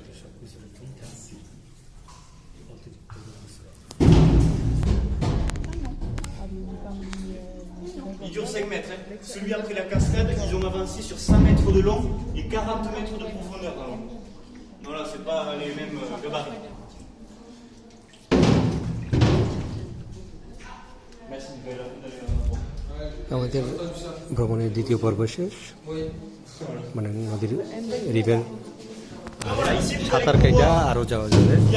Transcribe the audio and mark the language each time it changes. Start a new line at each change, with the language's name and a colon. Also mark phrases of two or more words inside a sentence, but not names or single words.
French: Il dure 5 mètres. Hein. Celui après la cascade, ils ont avancé sur 100 mètres de long et 40 mètres de profondeur. Alors. Non, là, c'est pas les mêmes gabarits.
Bangla: আমাদের ভ্রমণের দ্বিতীয় পর্ব শেষ, মানে নদীর রিভার সাঁতার কাইটা আরও যাওয়া যাবে।